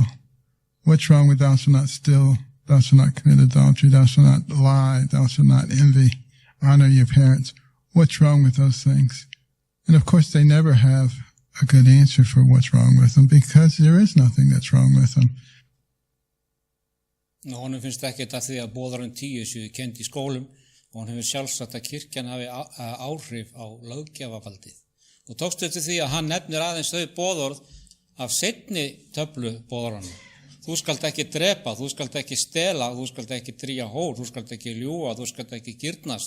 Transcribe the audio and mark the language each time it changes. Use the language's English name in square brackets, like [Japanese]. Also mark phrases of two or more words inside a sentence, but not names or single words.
[English] What's wrong with thou shalt not steal? Thou shalt not commit adultery? Thou shalt not lie? Thou shalt not envy? Honor your parents? What's wrong with those things? And of course, they never have a good answer for what's wrong with them because there is nothing that's wrong with them. [Icelandic] Honum finnst ekkert að því að boðarinn 10 séu kennd í skólum og hann hefur sjálfsagt að kirkjan hafi áhrif á löggjafavaldið. Og tókstu eftir því að hann nefnir aðeins þau boðorð af seinni töflu boðorðanum. Þú skalt ekki drepa, þú skalt ekki stela, þú skalt ekki drýja hól, þú skalt ekki ljúga, þú skalt ekki girnast.